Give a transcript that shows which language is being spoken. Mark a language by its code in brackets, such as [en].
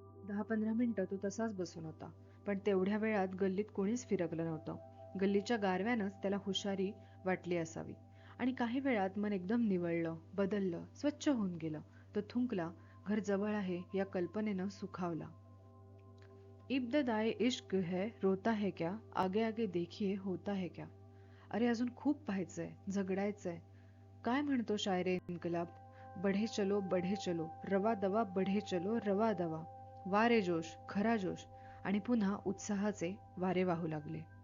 [mr] 10-15 मिनिटं तो तसाच बसून होता. पण तेवढ्या वेळात गल्लीत कोणीच फिरकलं नव्हतं. गल्लीच्या गारव्यानंच त्याला हुशारी वाटली असावी. आणि काही वेळात मन एकदम निवळलं, बदललं, स्वच्छ होऊन गेलं. तो थुंकला. घर जवळ आहे या कल्पनेनं सुखावला. [ur] इब्तदाए इश्क है, रोता है क्या, आगे आगे देखिए होता है क्या. [mr] अरे अजून खूप पाहायचंय, झगडायचंय. काय म्हणतो शायरे इन्कलाब? [ur] बढ़े चलो रवा दवा, बढ़े चलो रवा दवा. [mr] वारे जोश, खरा जोश आणि पुन्हा उत्साहाचे वारे वाहू लागले.